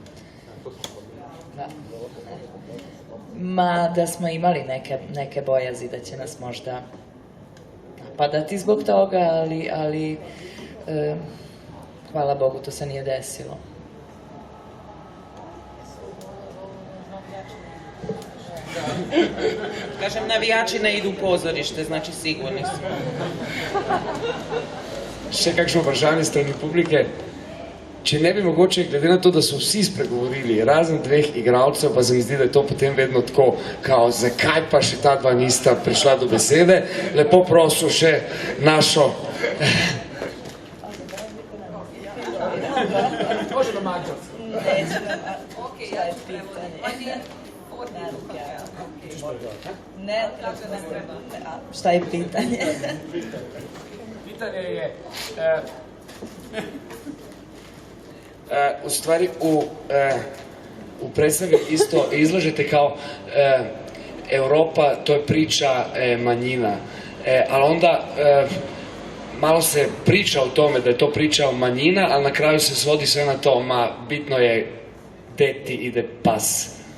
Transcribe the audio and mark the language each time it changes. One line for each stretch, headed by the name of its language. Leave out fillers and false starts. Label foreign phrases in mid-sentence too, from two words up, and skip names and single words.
Serbian: Ma da smo imali neke bojazi da će nas možda napadati zbog toga, ali hvala Bogu, to se nije desilo. Kažem, navijači ne idu u pozorište, znači sigurni smo.
Slovenian: Še kakšno vprašanje strani publike? Če ne bi mogoče, glede na to, da so vsi spregovorili, razen dveh igralcev, pa se mi zdi, da je to potem vedno tako, kao, zakaj pa še ta dva nista prišla do besede, lepo prosil še našo...
Serbian: Može na mađarsko. Ne, šta je pitanje? Pitanje je, u stvari u predstavi isto izlažete kao Europa, to je priča manjina, ali onda malo se priča o tome da je to priča o manjina, ali na kraju se svodi sve na to, bitno je gde ti ide pas.